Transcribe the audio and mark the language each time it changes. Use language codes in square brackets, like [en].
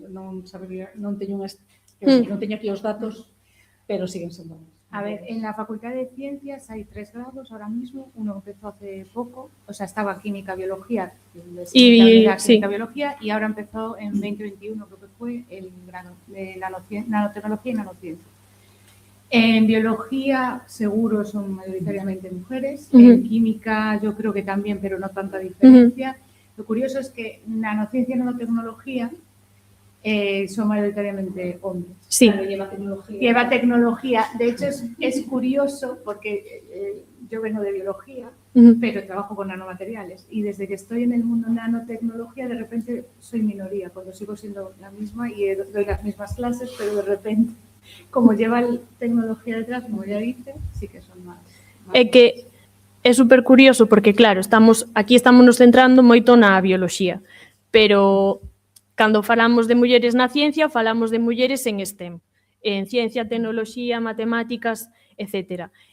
[gl] Non sabería, non teño aquí os datos, pero siguen sendo máis. [es] A ver, en la Facultad de Ciencias hay 3 grados ahora mismo. Uno empezó hace poco, o sea, estaba Química, Biología, Química, Biología, y ahora empezó en 2021, creo que fue, el grado de Nanotecnología y Nanociencia. En biología seguro son mayoritariamente mujeres, en química yo creo que también, pero no tanta diferencia. Lo curioso es que nanociencia y nanotecnología son mayoritariamente hombres. Sí. Claro, lleva tecnología. Lleva tecnología. De hecho, es curioso porque yo vengo de biología, pero trabajo con nanomateriales. Y desde que estoy en el mundo nanotecnología, de repente soy minoría, cuando sigo siendo la misma y doy las mismas clases, pero de repente, como lleva tecnología detrás, como ya dije, sí que son más. [gl] É que é super curioso porque, claro, aquí estamos nos centrando moito na bioloxía, pero cando falamos de mulleres na ciencia, falamos de mulleres en STEM, en ciencia, tecnoloxía, matemáticas, etc.